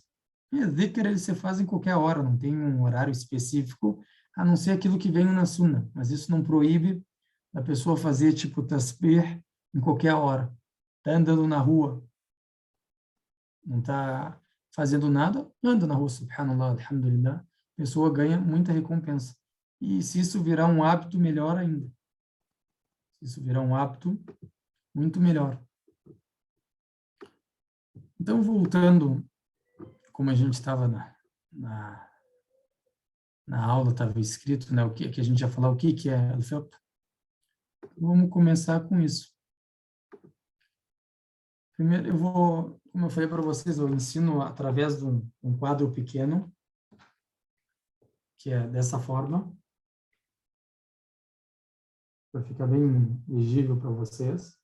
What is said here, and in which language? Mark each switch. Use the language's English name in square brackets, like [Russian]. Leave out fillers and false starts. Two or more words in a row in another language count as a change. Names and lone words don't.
[Portuguese] Dhikr ele se faz em qualquer hora, não tem um horário específico, a não ser aquilo que vem na Sunna. Mas isso não proíbe a pessoa fazer tipo tasbih em qualquer hora. Está andando na rua, não está fazendo nada, anda na rua, [Arabic] سبحان الله، الحمد لله, [Portuguese] a pessoa ganha muita recompensa. E se isso virar um hábito, melhor ainda. Se isso virar um hábito, muito melhor. Então, voltando, como a gente estava na aula, estava escrito, né, o que a gente ia falar, o que é al-fiqh. Vamos começar com isso. Primeiro, como eu falei para vocês, eu ensino através de um quadro pequeno, que é dessa forma, para ficar bem legível para vocês.